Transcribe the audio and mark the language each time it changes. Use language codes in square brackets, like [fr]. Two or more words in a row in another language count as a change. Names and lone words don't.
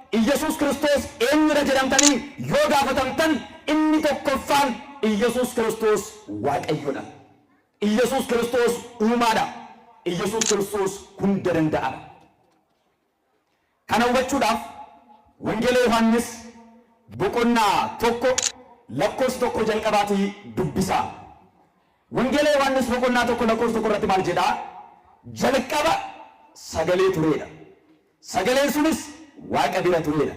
[om] ኢየሱስ ክርስቶስ eenyudha jedhamtanii yoo gaafatamtan inni tokkoffaan ኢየሱስ ክርስቶስ waaqayyoodha. ኢየሱስ ክርስቶስ uumaadha. ኢየሱስ ክርስቶስ hunda danda'aadha. kana hubachuudhaaf wangeela Yohaannis boqonnaa tokko lakkoofsa tokko jalqabaatii dubbisaa. wangeela Yohaannis boqonnaa tokko lakkoofsa tokko irratti maal jedhaa? jalqaba sagalee tureedha. sagaleen sunis waaqa bira tureedha.